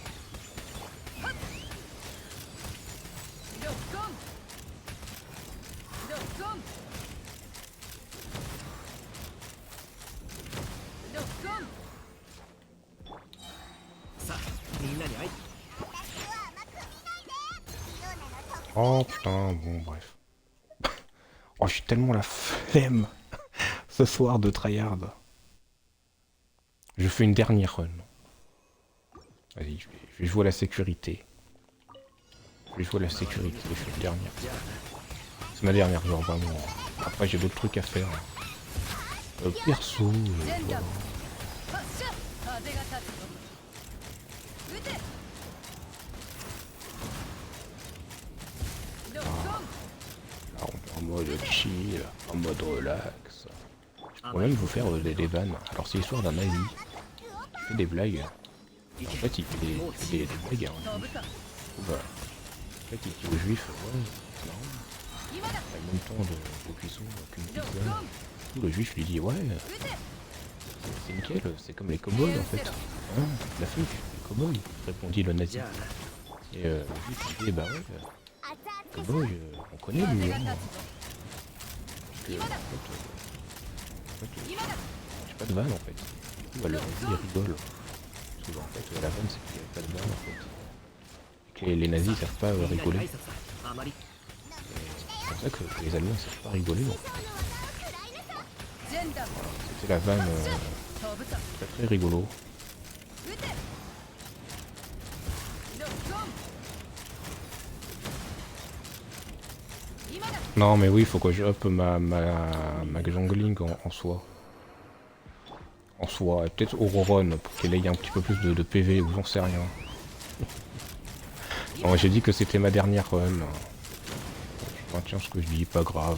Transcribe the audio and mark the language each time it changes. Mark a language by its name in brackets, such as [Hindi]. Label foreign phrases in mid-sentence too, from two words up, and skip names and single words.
[Japanese] ロックオンロックオンロックオンさあみんなに会い [French] Oh putain, bon bref. Oh, j'ai tellement la flemme ce soir de tryhard. Je fais une dernière run. Vas-y, je vais jouer à la sécurité. Je vais jouer à la sécurité, je fais une dernière. C'est ma dernière, genre vraiment. Après j'ai d'autres trucs à faire. Perso, [Japanese] 全弾 [French] voilà. [Japanese] 発射風が立つぞ撃てロックオン [French] Là, on est en mode chill, en mode relax. Je pourrais même vous faire des vannes. Alors c'est l'histoire d'un nazi qui fait des blagues. En fait il fait des blagues. Hein. [Japanese] 飛ぶか [French] Voilà. En fait il dit aux juifs, ouais, c'est marrant. [Japanese] 今だ [French] Il a le même temps de cuisson qu'une [Japanese] ロッ [French] pizza. [Japanese] クオン [French] Du coup, le juif lui dit, ouais, [Japanese] 撃て [French] c'est nickel, c'est comme les cow-boys en fait. Hein, la funk, les cow-boys, répondit le nazi. [Japanese] じゃあな [French] Et le juif lui dit, bah ouais, [Japanese] 熱々 [French] cow-boy, on connaît [Japanese] 風 [French] lui. [Japanese] が [French] Hein. [Japanese] 立つぞ [French] Parce que, en fait, [Japanese] 今だ [French] j'ai pas de vanne en fait. Du coup, bah, le nazi il rigole. Parce que en fait, la vanne c'est qu'il n'y avait pas de vanne en fait. Et que les nazis ils savent pas [Japanese] みんなに挨 [French] rigoler. [Japanese] 拶だあまり [French] C'est pour ça que les Allemands ils savent pas rigoler. En fait. [Japanese] 全弾 [French] C'était la vanne [Japanese] 飛ぶか [French] très très rigolo. [Japanese] 撃てロックオン今だ [French] Non mais oui, il faut que je up ma jungling en soi. En soi, et peut-être Auroron pour qu'elle ait un petit peu plus de PV ou j'en sais rien. Non, j'ai dit que c'était ma dernière run. Je maintiens ce que je dis, pas grave.